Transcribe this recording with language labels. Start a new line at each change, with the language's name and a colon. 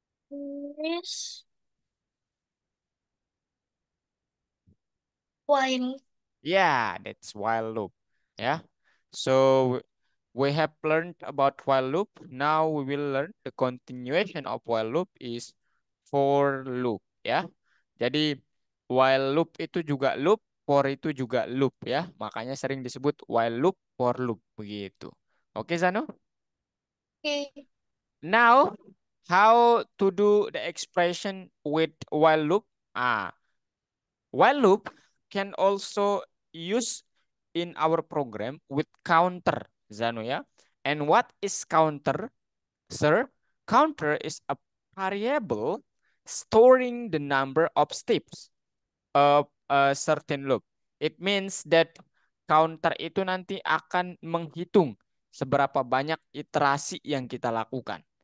English: Is while. yeah, that's while loop. Yeah. So we have learned about while loop. Now we will learn the continuation of while loop is for loop ya.
Indonesian: Jadi while loop itu juga loop, for itu juga loop ya. Makanya sering disebut while loop, for loop begitu. Oke Zano?
English: Okay. Now how to do the expression with while loop? Ah, while loop can also use in our program with counter, Zano ya. And what is counter, sir? Counter is a variable storing the number of steps of a certain loop. It means that
Indonesian: counter itu nanti akan menghitung seberapa banyak iterasi yang kita lakukan.